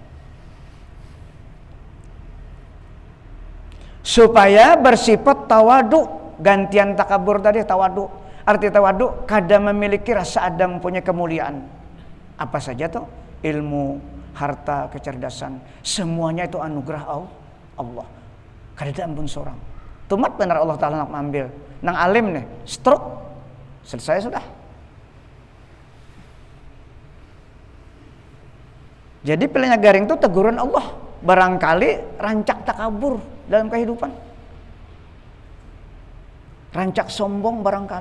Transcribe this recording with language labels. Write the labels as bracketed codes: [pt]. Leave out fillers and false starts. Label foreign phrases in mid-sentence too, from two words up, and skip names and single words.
[id] Supaya bersifat tawadu, gantian takabur tadi tawadu. [bjn] Arti tawadu kada memiliki rasa ada mempunyai kemuliaan. Apa saja tuh? [id] Ilmu, harta, kecerdasan, semuanya itu anugerah Allah. [bjn] Kada ada ampun seorang. Tumat benar Allah Ta'ala nak mengambil. Nang alim nih, stroke, selesai sudah. Jadi pilihnya garing itu teguran Allah. Barangkali rancak takabur dalam kehidupan. Rancak sombong barangkali.